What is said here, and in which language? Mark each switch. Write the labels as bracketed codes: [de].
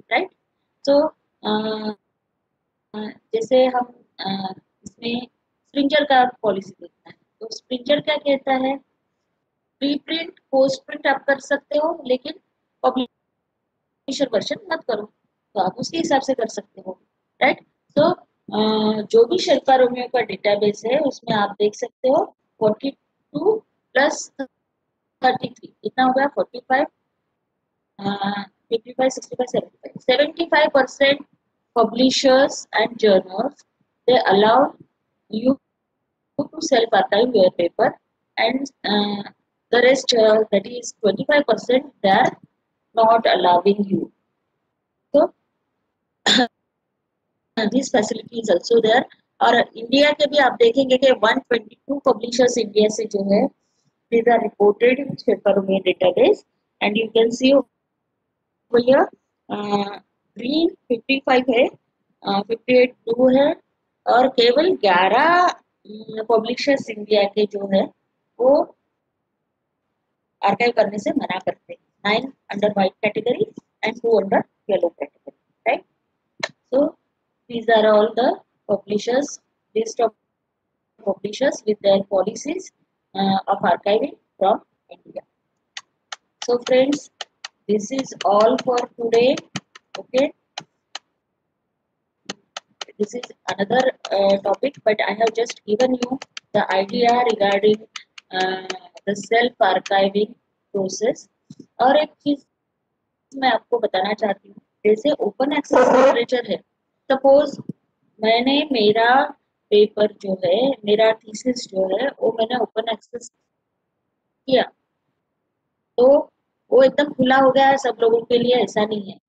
[hi] Right, तो जैसे हम इसमें स्प्रिंगर का पॉलिसी देखना है, तो स्प्रिंगर क्या कहता है, प्री प्रिंट, पोस्ट प्रिंट आप कर सकते हो, लेकिन पब्लिशर वर्जन मत करो. तो आप उसके हिसाब से कर सकते हो. राइट, तो जो भी शेरपा रोमियो का डेटाबेस है उसमें आप देख सकते हो 42 प्लस 33 कितना हो गया, [en] 45, 55, 65, 75% publishers and journals, they allow you to self archive your paper, and the rest, that is 25%, they are not allowing you. So this facility is also there. [hi] और इंडिया के भी आप देखेंगे कि 122 पब्लिशर्स इंडिया से जो है, [en] these are reported in Sherpa Romeo database, and you can see over here [hi] green 55 है, 58 ब्लू है, और केवल 11 पब्लिशर्स इंडिया के जो है वो आर्काइव करने से मना करते हैं. [en] 9 under white category and 2 under yellow category. Right, so these are all the publishers, list of publishers with their policies of archiving from India. So friends, this is all for today. Okay, this is another topic, but I have just given you the idea regarding the self archiving process. [hi] और एक चीज मैं आपको बताना चाहती हूँ, जैसे open access literature है, सपोज मैंने मेरा पेपर जो है, मेरा थीसिस जो है वो मैंने ओपन एक्सेस किया, तो वो एकदम खुला हो गया है सब लोगों के लिए, ऐसा नहीं है.